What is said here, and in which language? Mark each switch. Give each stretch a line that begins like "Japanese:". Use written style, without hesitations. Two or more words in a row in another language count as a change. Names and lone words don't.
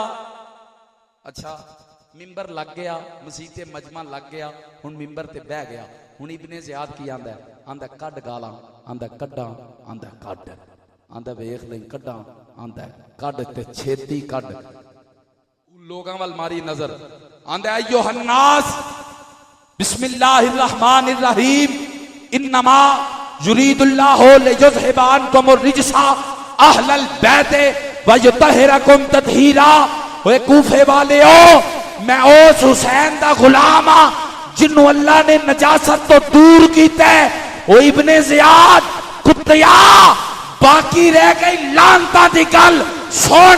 Punjabi: اچھا منبر لگ گیا، مسیتے مجمع لگ گیا، ہن منبر تے بہہ گیا. ہن ابن زیاد کی آندا ہے، آندا کڈھ گالاں، آندا کڈا، آندا کڈ، آندا ویکھ لے کڈا، آندا کڈ تے چھیتی کڈ. لوگاں ول ماری نظر، آندا
Arabic: أيها الناس بسم الله الرحمن الرحيم إنما يريد الله ليذهب عنكم الرجس أهل البيت ويطهركم تطهيرا.
Punjabi: اوئے کوفے والیو، میں اس حسین دا غلام ہاں جنہوں اللہ نے نجاست توں دور کیتا ہے. او ابن زیاد کتیا، باقی رہ گئی لعنتاں دی گل سن.